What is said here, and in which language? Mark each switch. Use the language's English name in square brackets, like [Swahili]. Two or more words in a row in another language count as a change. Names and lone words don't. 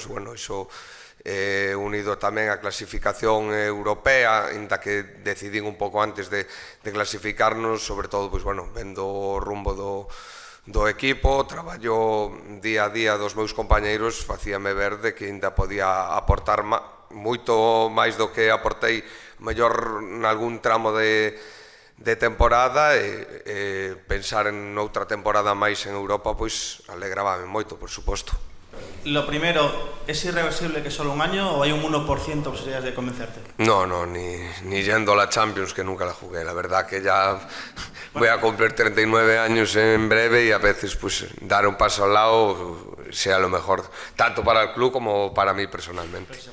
[Galician] Bueno, iso unido tamén á clasificación europea, inda que decidín un pouco antes de clasificarnos, sobre todo pois bueno, vendo o rumbo do equipo, traballo día a día dos meus compañeiros, facíame ver de que ainda podía aportar moito máis do que aportei mellor nalgún tramo de temporada, e pensar en outra temporada máis en Europa pois alegrabame moito, por suposto. [Spanish] Lo primero, ¿es irreversible que solo un año o hay un 1% de posibilidades de convencerte? No, ni yendo a la Champions, que nunca la jugué. La verdad que ya voy a cumplir 39 años en breve, y a veces pues dar un paso al lado sea lo mejor, tanto para el club como para mí personalmente.